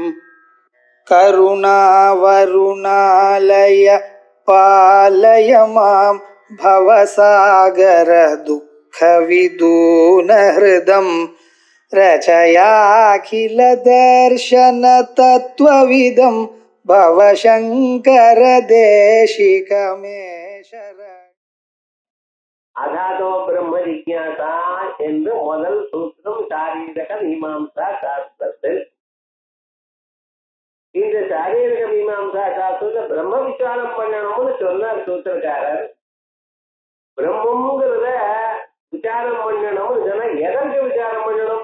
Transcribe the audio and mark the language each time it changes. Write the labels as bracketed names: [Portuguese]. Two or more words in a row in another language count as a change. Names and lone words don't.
[Sanskrit] करुणावरुणालय पालय मां भवसागर दुःखविदूनहृदं रचयाखिल दर्शन तत्त्वविदं भवशङ्कर देशिकमे शरणम्. अथातो ब्रह्म जिज्ञासा [Tamil] என்று முதல் சூத்திரம் சாரீரக மீமாம்சா சாஸ்திரத்தில். இந்த சாரீரக மீமாம்சா சாஸ்திரத்தை பிரம்ம விசாரம் பண்ணணும்னு சொன்னார் சூத்திரக்காரர். பிரம்மங்கிறத விசாரம் பண்ணணும்னு சொன்னா எதற்கு விசாரம் பண்ணணும்?